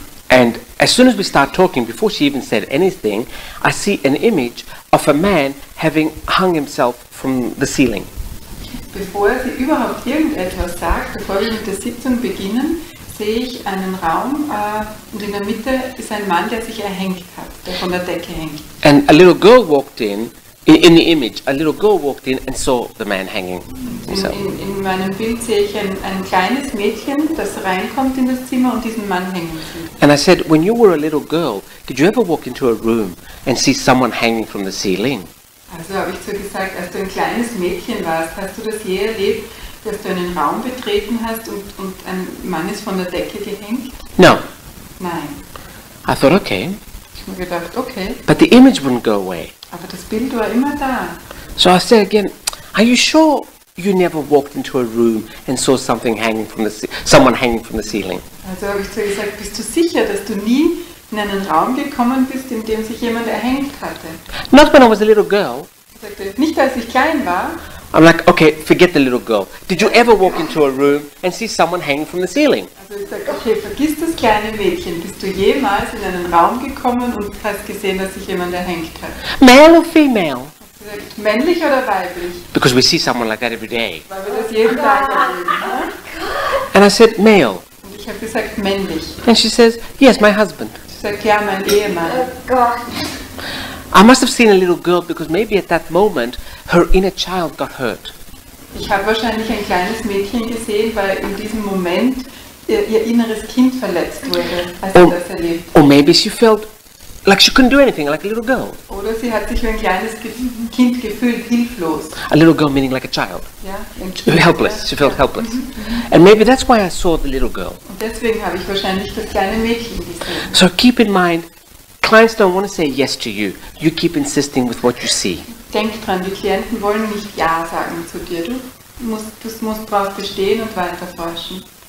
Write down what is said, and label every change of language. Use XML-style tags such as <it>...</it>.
<en>And as soon as we start talking, before she even said anything, I see an image of a man having hung himself from the ceiling.</en> <de>Bevor sie überhaupt irgendetwas sagt, bevor wir mit der Sitzung beginnen, sehe ich einen Raum und in der Mitte ist ein Mann, der sich erhängt hat, der von der Decke hängt.</de> <en>And a little girl walked in the image, a little girl walked in and saw the man hanging himself.</en> <de>In meinem Bild sehe ich ein kleines Mädchen, das reinkommt in das Zimmer und diesen Mann hängen sieht.</de> <en>And I said, when you were a little girl, did you ever walk into a room and see someone hanging from the ceiling?</en> <de>Also habe ich so gesagt, als du ein kleines Mädchen warst, hast du das je erlebt, dass du einen Raum betreten hast und ein Mann ist von der Decke gehängt?</de> <en>No.</en> <de>Nein.</de> <en>I thought, okay.</en> <de>Ich habe mir gedacht, okay,</de> <en>But the image wouldn't go away.</en> <de>aber das Bild war immer da.</de> <en>So I said again, are you sure you never walked into a room and saw something hanging from someone hanging from the ceiling?</en> <de>Also habe ich so gesagt, bist du sicher, dass du nie in einen Raum gekommen bist, in dem sich jemand erhängt hatte?</de> <en>Not when I was a little girl.</en> <de>Ich sagte, nicht als ich klein war.</de> <en>I'm like, okay, forget the little girl. Did you ever walk into a room and see someone hanging from the ceiling?</en> <de>Also ich sagte, okay, vergiss das kleine Mädchen. Bist du jemals in einen Raum gekommen und hast gesehen, dass sich jemand erhängt hat?</de> <en>Male or female?</en> <de>Hast du gesagt, männlich oder weiblich?</de> <en>Because we see someone like that every day.</en> <de>Weil wir das jeden Tag erleben. Ne?</de> <en>And I said, male.</en> <de>Und ich habe gesagt, männlich.</de> <en>And she says, yes, my husband.</en> <de>Sie sagt, ja, mein Ehemann.</de> <en>I must have seen a little girl because maybe at that moment her inner child got hurt.</en> <de>Ich habe wahrscheinlich ein kleines Mädchen gesehen, weil in diesem Moment ihr inneres Kind verletzt wurde, als sie das erlebt.</de> <en>Or maybe she felt like she couldn't do anything, like a little girl.</en> <de>Oder sie hat sich wie ein kleines Kind gefühlt, hilflos.</de> <en>A little girl meaning like a child.</en> <de>Ja, ein Kind,</de> <en>Helpless. She</en> <de>ja.</de> <en>felt helpless. And maybe that's why I saw the little girl.</en> <de>Und deswegen habe ich wahrscheinlich das kleine Mädchen gesehen.</de> <en>So keep in mind, clients don't want to say yes to you. You keep insisting with what you see.</en> <de>Denk dran, die Klienten wollen nicht Ja sagen zu dir. Du musst darauf bestehen und weiter forschen.</de>